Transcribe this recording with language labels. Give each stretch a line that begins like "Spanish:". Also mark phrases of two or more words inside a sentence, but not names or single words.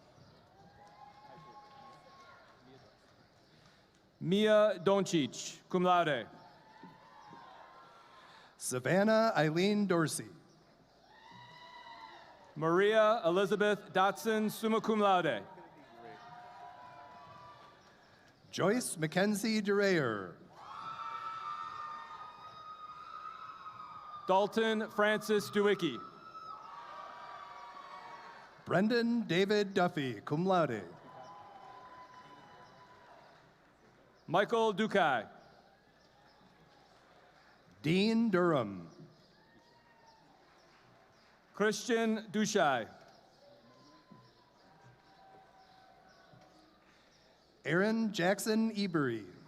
English: Mia Doncic,
Latin: cum laude.
English: Savannah Eileen Dorsey. Maria Elizabeth Dotson,
Latin: summa cum laude.
English: Joyce Mackenzie DeRayer. Dalton Francis Dewicki. Brendan David Duffy,
Latin: cum laude.
English: Michael Dukai. Dean Durham. Christian Dushai. Aaron Jackson Ebery.